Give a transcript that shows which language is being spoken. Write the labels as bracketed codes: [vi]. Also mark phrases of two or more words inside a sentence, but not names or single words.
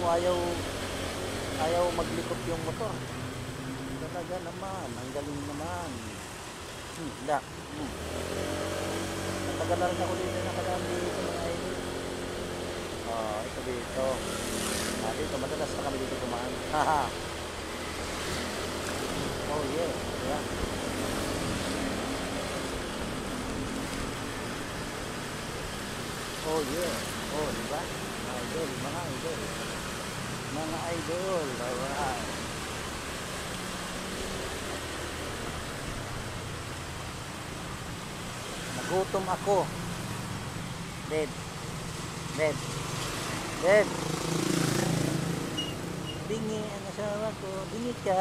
[tl] Ayaw maglikot yung motor. Talaga naman. Ang galing naman. Hindi. Natagal na rin ako dito. Nakadaan dito mga idol. Ito dito. Dito. Madalas na kami dito kumaan. [en] Haha. Oh yeah. Yeah. Oh yeah. [tl] Oh, diba? Mga idol. Alright. Nagutom ako. Dead. Bingi ang asawa ko. Bingi ka.